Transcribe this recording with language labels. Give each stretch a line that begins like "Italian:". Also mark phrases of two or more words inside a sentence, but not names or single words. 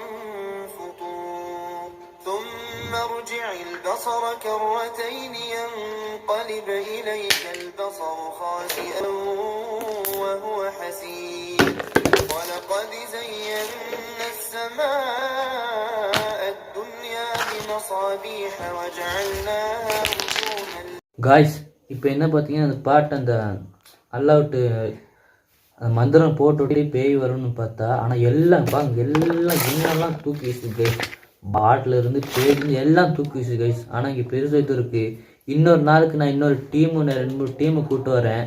Arabic: فطور ثم ارجع البصر كرتين ينقلب إليك البصر خاسئا وهو حسير ولقد زينا السماء الدنيا بمصابيح وجعلناها رجوما.
Tamil: காய்ஸ் இப்போ என்ன பார்த்தீங்கன்னா அந்த பாட்டு அந்த அல்லாவுட்டு அந்த மந்திரம் போட்டு பேய் வரும்னு பார்த்தா, ஆனால் எல்லாம் எல்லாம் இன்னெல்லாம் தூக்கி வீசுது கைஸ். பாட்டில் இருந்து பேயிருந்து எல்லாம் தூக்கி வீசுது கைஸ். ஆனால் இங்கே பெருசாக இது இருக்குது. இன்னொரு நாளுக்கு நான் இன்னொரு 2-3 டீமை கூப்பிட்டு வரேன்.